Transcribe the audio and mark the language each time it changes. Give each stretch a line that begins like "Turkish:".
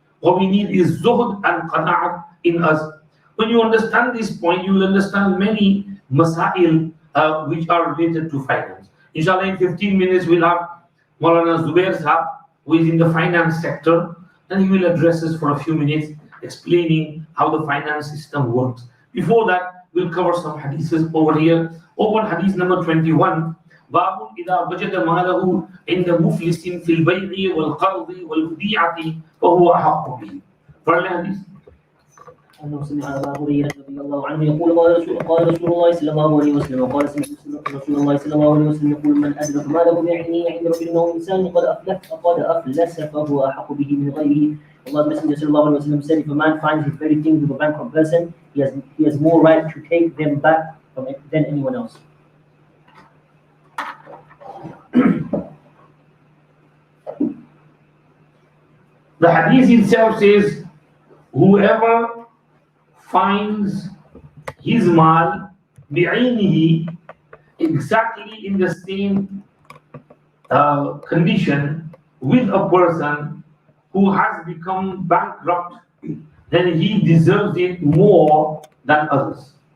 English: What we need is zuhd and qana'at in us. When you understand this point, you will understand many masail which are related to finance. Inshallah, in 15 minutes, we'll have Maulana Zubair Sahab, who is in the finance sector, and he will address us for a few minutes, explaining how the finance system works. Before that, we'll cover some hadiths over here. Open hadith number 21.
Arabic: باب إذا وجد ماله عند مفلس في البيع والقرض والوديعة فهو أحق به.
English: First hadith.
Arabic: أنه سمع أبا هريرة رضي الله عنه يقول قال رسول الله صلى الله عليه وسلم وقال سمعت رسول الله صلى الله عليه وسلم يقول من أدرك ماله بعينه عند رجل أو إنسان قد أفلس فهو أحق به من غيره
English: Allah's Messenger sallallahu alaihi wasallam said, if a man finds his very things with a bankrupt person, he has more right to take them back from it than anyone else. The hadith itself says, whoever finds his mal bi'aynihi, exactly in the same condition with a person who has become bankrupt, then he deserves it more than others.